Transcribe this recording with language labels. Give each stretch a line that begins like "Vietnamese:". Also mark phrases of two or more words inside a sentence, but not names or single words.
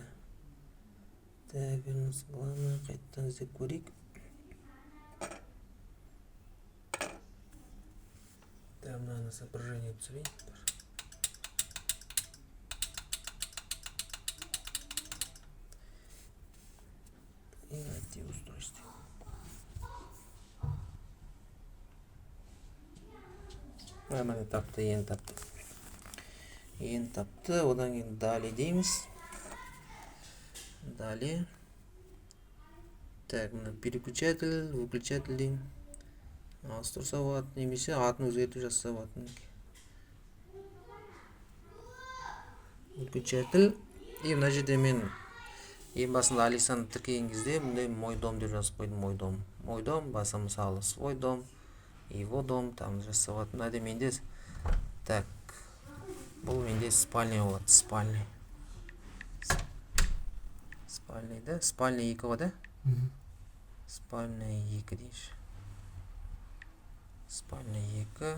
Russian: Так, вернуться главное,
Kazakh: қайттан іздеп көрейік. Так, мынаны соображение түсірейін.
Russian: И найти устройство.
Kazakh: Міне тапты, ең тапты. Одан кейін далее дейміз.
Russian: Далее.
Kazakh: Так, мына
Russian: переключатель, выключатель
Kazakh: деймін. Ауыстырса болады, немесе атын өзгертіп жазса болады.
Russian: Выключатель.
Kazakh: И мына жерде мен ең басында Алисаны тіркеген кезде мындай
Russian: мой дом
Kazakh: деп жазып қойдым.
Russian: Мой дом,
Kazakh: басым мысалы
Russian: свой дом, его дом, там
Kazakh: жазса болады. Мына менде так. Бұл менде спальня болады, спальня. Спальня, да? Спальня 2 ғой, да? Спальня 2 дейші. Спальня 2.